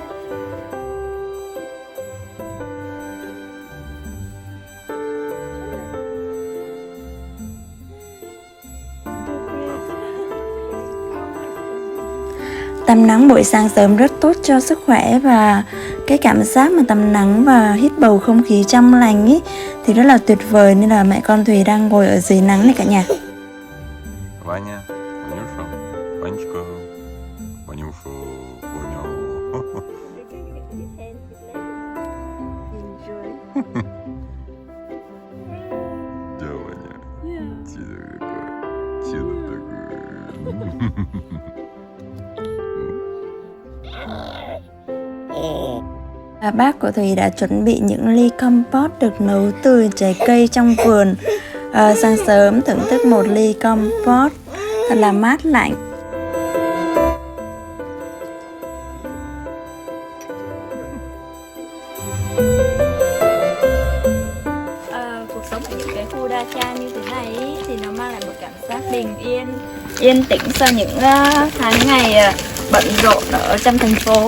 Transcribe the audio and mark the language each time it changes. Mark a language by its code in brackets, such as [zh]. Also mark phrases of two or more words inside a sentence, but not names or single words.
[vi] Tắm nắng buổi sáng sớm rất tốt cho sức khỏe, và cái cảm giác mà tắm nắng và hít bầu không khí trong lành ý thì rất là tuyệt vời, nên là mẹ con Thùy đang ngồi ở dưới nắng này cả nhà. [ru] Ваня, Ванюша, Ванечка, Ванюша, Ваня. Да, Ваня. Чудо такое. [vi] Và bác của Thùy đã chuẩn bị những ly compote được nấu từ trái cây trong vườn. Sáng sớm thưởng thức một ly compote thật là mát lạnh. Cuộc sống ở những cái khu Dacha như thế này ý, thì nó mang lại một cảm giác bình yên, yên tĩnh sau những tháng ngày bận rộn ở trong thành phố.